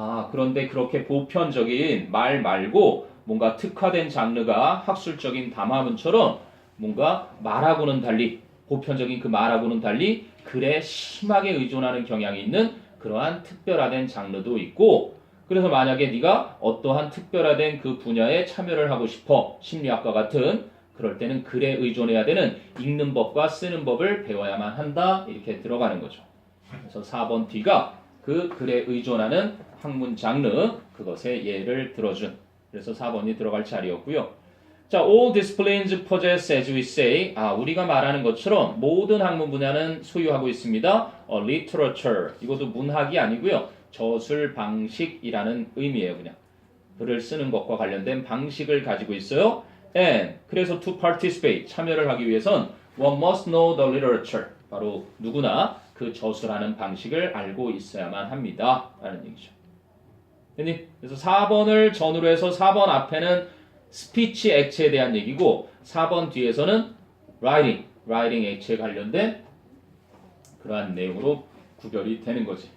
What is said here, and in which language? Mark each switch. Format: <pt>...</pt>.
<ko>그런데 그렇게 보편적인 말 말고 뭔가 특화된 장르가 학술적인 담화문처럼 뭔가 말하고는 달리 보편적인 그 말하고는 달리 글에 심하게 의존하는 경향이 있는 그러한 특별화된 장르도 있고 그래서 만약에 네가 어떠한 특별화된 그 분야에 참여를 하고 싶어 심리학과 같은 그럴 때는 글에 의존해야 되는 읽는 법과 쓰는 법을 배워야만 한다 이렇게 들어가는 거죠. 그래서 4번 D가 그 글에 의존하는 학문 장르 그것에 예를 들어준 그래서 4번이 들어갈 자리였고요. 자,</ko> <en>all disciplines possess, as we say.</en> <ko>우리가 말하는 것처럼 모든 학문 분야는 소유하고 있습니다.</ko> <en>literature.</en> <ko>이것도 문학이 아니고요. 저술 방식이라는 의미예요, 그냥. 글을 쓰는 것과 관련된 방식을 가지고 있어요.</ko> <en>And</en> <ko>그래서</ko> <en>to participate,</en> <ko>참여를 하기 위해선</ko> <en>one must know the literature.</en> <ko>바로 누구나 그 저술하는 방식을 알고 있어야만 합니다. 라는 얘기죠. 그래서 4번을 전후로 해서 4번 앞에는 스피치 액체에 대한 얘기고 4번 뒤에서는 라이팅 액체에 관련된 그러한 내용으로 구별이 되는 거지.</ko>